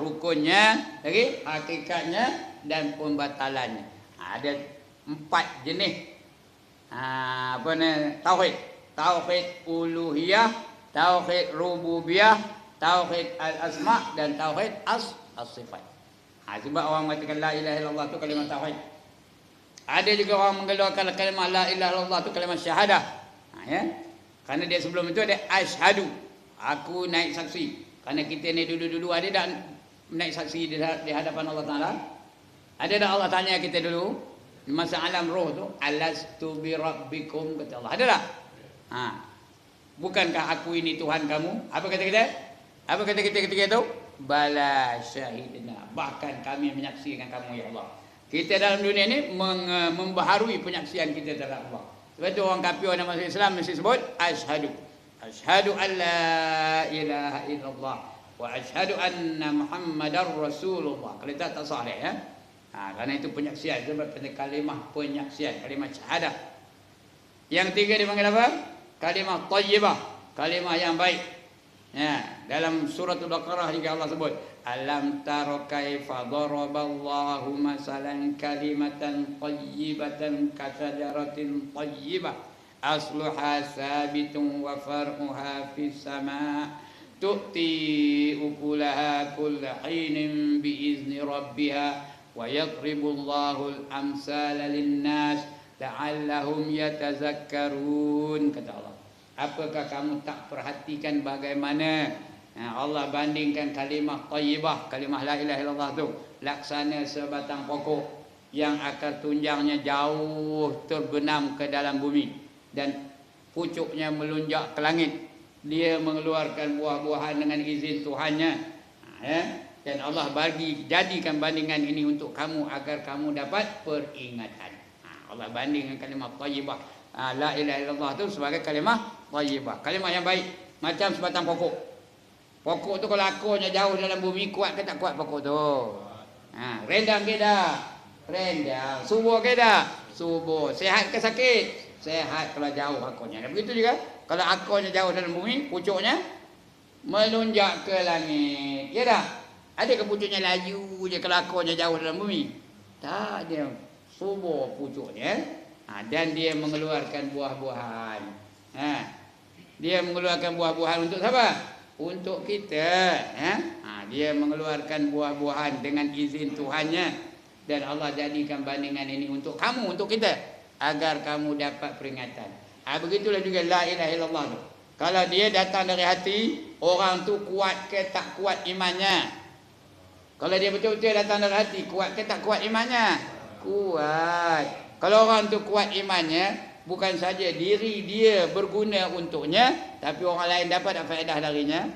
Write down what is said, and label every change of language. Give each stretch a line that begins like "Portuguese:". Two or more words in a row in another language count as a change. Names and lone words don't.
Malay: Rukunnya, lagi hakikatnya dan pembatalannya. Ada 4 jenis tauhid. Tauhid uluhiyah, tauhid rububiyah, tauhid al-asma' dan tauhid as-sifat. Sebab orang mengatakan
Arabic: لا إله إلا الله
Malay: tu kalimah tauhid. Ada juga orang mengeluarkan kalimah la ilaha illallah tu
Arabic: كلمة شهادة.
Malay: Ya. Karena dia sebelum itu ada asyhadu, aku naik saksi. Karena kita ni dulu-dulu ada tak naik saksi di hadapan Allah Ta'ala? Ada tak Allah tanya kita dulu? Masa alam roh tu,
Arabic: ألست بربكم,
Malay: kata Allah. Ada tak? Ha. Bukankah aku ini Tuhan kamu? Apa kata kita? Apa kata kita ketika itu?
Arabic: بلى شهدنا.
Malay: Bahkan kami menyaksikan kamu, ya Allah. Kita dalam dunia ini membaharui penyaksian kita terhadap Allah. Sebab itu orang kafir orang masuk Islam mesti sebut asyhadu.
Arabic: أشهد أن لا إله إلا الله وأشهد أن محمدا رسول الله.
Malay: Kalau tak sah ya. Kerana itu penyaksian, sebab kalimah penyaksian,
Arabic: كلمة شهادة.
Malay: Yang tiga dipanggil apa?
Arabic: كلمة طيبة,
Malay: kalimah yang baik. Ya, dalam surah Al-Baqarah juga Allah sebut,
Arabic: ألم تر كيف ضرب الله مثلا كلمة طيبة كشجرة طيبة أصلها ثابت وفرعها في السماء تؤتي أكلها كل حين بإذن ربها ويضرب الله الأمثال للناس لعلهم يتذكرون,
Malay: kata Allah. Apakah kamu tak perhatikan bagaimana Allah bandingkan
Arabic: كلمة طيبة,
Malay: kalimah
Arabic: لا إله إلا الله
Malay: tu laksana sebatang pokok yang akar tunjangnya jauh terbenam ke dalam bumi dan pucuknya melunjak ke langit. Dia mengeluarkan buah-buahan dengan izin Tuhannya. Dan Allah jadikan bandingan ini untuk kamu agar kamu dapat peringatan. Allah bandingkan
Arabic: كلمة طيبة, لا إله إلا الله
Malay: tu sebagai
Arabic: كلمة طيبة,
Malay: kalimah yang baik, macam sebatang pokok. Pokok tu kalau akurnya jauh dalam bumi, kuat ke tak kuat pokok tu? Rendang ke dah? Rendang. Subur ke dah? Subur. Sehat ke sakit? Sehat kalau jauh akurnya. Dan begitu juga kalau akurnya jauh dalam bumi, pucuknya melunjak ke langit. Ya dah? Ada ke pucuknya laju je kalau akurnya jauh dalam bumi? Tak ada. Subur pucuknya. Dan dia mengeluarkan buah-buahan. Dia mengeluarkan buah-buahan untuk siapa? Untuk kita. Dia mengeluarkan buah-buahan dengan izin Tuhannya. Dan Allah jadikan bandingan ini untuk kamu, untuk kita, agar kamu dapat peringatan. Begitulah juga
Arabic: لا إله إلا الله
Malay: tu. Kalau dia datang dari hati, orang tu kuat ke tak kuat imannya? Kalau dia betul-betul datang dari hati, kuat ke tak kuat imannya? Kuat. Kalau orang tu kuat imannya, bukan saja diri dia berguna untuknya, tapi orang lain dapat faedah darinya.